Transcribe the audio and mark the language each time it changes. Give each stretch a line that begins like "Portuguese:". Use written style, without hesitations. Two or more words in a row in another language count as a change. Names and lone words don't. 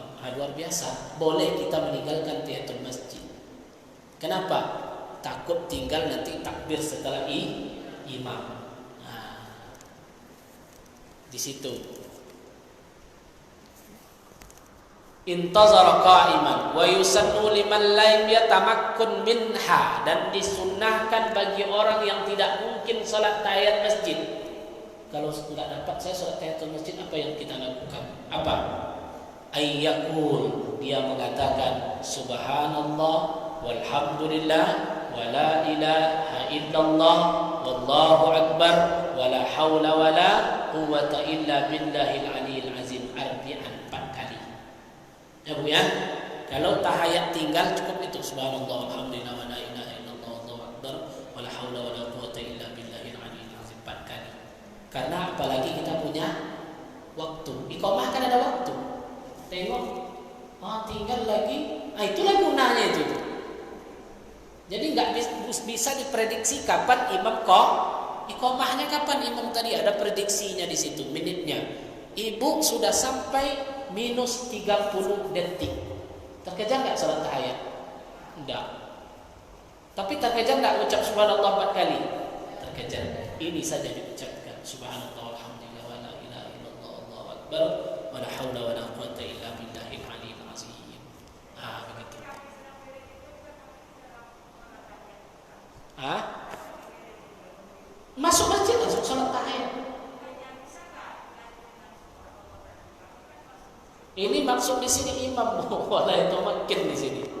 Indonesian: Luar biasa. Boleh kita meninggalkan
Arabic: تحية المسجد.
Indonesian: Kenapa? Takut tinggal nanti takbir setelah imam. Di situ.
Arabic: انتظر قائما ويسن لمن لم يتمكن منها,
Indonesian: dan disunnahkan bagi orang yang tidak mungkin salat tahiyat masjid. Kalau tidak dapat saya salat
Arabic: تحية المسجد,
Indonesian: apa yang kita lakukan? Apa?
Arabic: Ayyakul,
Indonesian: dia mengatakan
Arabic: سبحان الله والحمد لله ولا إله إلا الله والله أكبر ولا حول ولا قوة إلا بالله العلي العظيم أربعا 4 kali.
Indonesian: Ya Bu ya. Kalau tahiyat tinggal cukup itu
Arabic: سبحان الله والحمد لله ولا إله إلا الله والله أكبر ولا حول ولا قوة إلا بالله العلي العظيم 4 kali.
Indonesian: Karena apalagi kita punya waktu. Iqamah kan ada waktu. Tengok, tinggal lagi. Itulah gunanya itu. Jadi nggak bisa diprediksi kapan imam iqamahnya, kapan imam tadi, ada prediksinya di situ menitnya. Ibu sudah sampai minus 30 detik. Terkejar nggak salat tahiyat? Enggak. Tapi terkejar nggak ucap subhanallah 4 kali? Terkejar. Ini saja diucapkan
Arabic: سبحان الله والحمد لله ولا إله إلا الله والله أكبر ولا حول ولا قوة إلا بالله العلي العظيم.
Indonesian: Begitu. Masuk masjid langsung salat tahiyat. Ini maksud di sini imam
Arabic: ولا يتمكن
Indonesian: di sini.